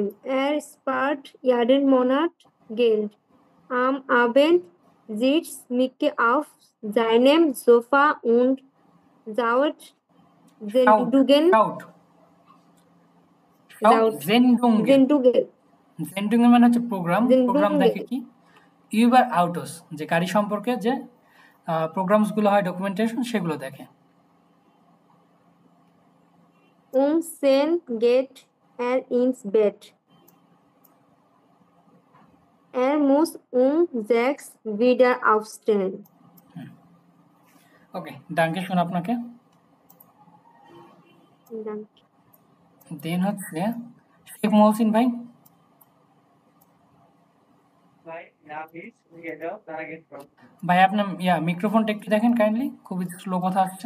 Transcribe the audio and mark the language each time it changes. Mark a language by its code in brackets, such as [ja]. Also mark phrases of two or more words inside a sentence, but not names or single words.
[de] Er spart jeden Monat Geld. Am Abend sitzt Micke auf seinem Sofa und schaut [bn] Sendungen মানে হচ্ছে প্রোগ্রাম দেখে কি [de] über Autos [bn] যে গাড়ি সম্পর্কে যে প্রোগ্রামস গুলো হয় ডকুমেন্টেশন সেগুলো দেখে। [de] Sen geht ins Bett. Muss 6 wieder aufstehen. [bn] ওকে, [de] danke schön [bn] আপনাকে। দেন হচ্ছে শেখ মহসিন ভাই। ভাই আপনার মিক্রোফোনটা একটু দেখেন কাইন্ডলি, খুবই স্লো কথা আসছে।